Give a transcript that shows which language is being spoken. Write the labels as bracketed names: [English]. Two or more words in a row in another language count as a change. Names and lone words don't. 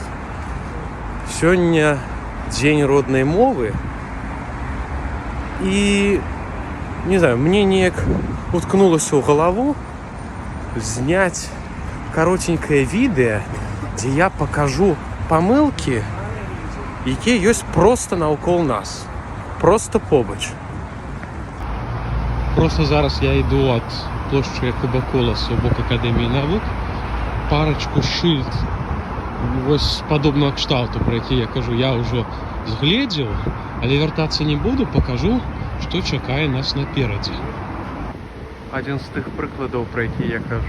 [Belarusian] Сёння дзень роднай мовы, і, не знаю, мне неяк уткнулася ў галаву зняць каротенькае відэа, дзе я пакажу памылкі, якія ёсць проста наўкол нас, проста побач. [Russian] Просто зараз я иду от площади Якуба Коласа [Belarusian] у бок Академії навук. Парочку шильд ось подобного кшталту, про які я кажу, я уже згледзеў, але вяртацца не буду, покажу, што чакае нас наперадзе. Адзін з тых прыкладаў, про які я кажу.